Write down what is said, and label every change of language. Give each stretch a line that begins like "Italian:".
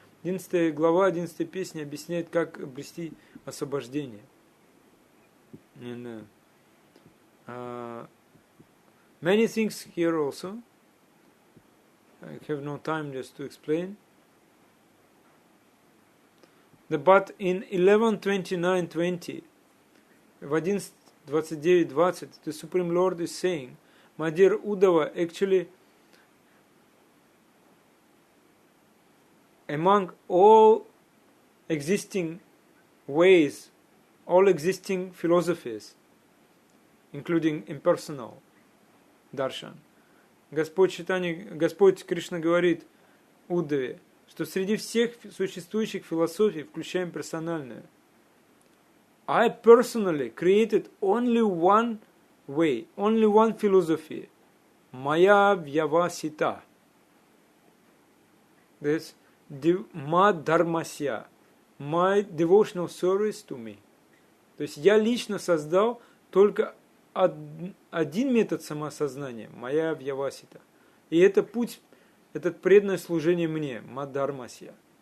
Russian: 11 глава 11 песни объясняет, как обрести освобождение.
English: And, many things here also. I have no time just to explain. But in 11:29:20,
Russian: в 11:29:20,
English: the Supreme Lord is saying, my dear Uddhava, actually, among all existing ways, all existing philosophies, including impersonal darshan,
Russian: Господь Кришна говорит Уддаве, что среди всех существующих философий, включаем персональную,
English: I personally created only one way, only one philosophy, Maya Vyavasita. That's Ma Dharmasya, my devotional service to me.
Russian: То есть я лично создал только один метод самоосознания, Maya Vyavasita. И это путь, этот преданное служение мне, Ma Dharmasya.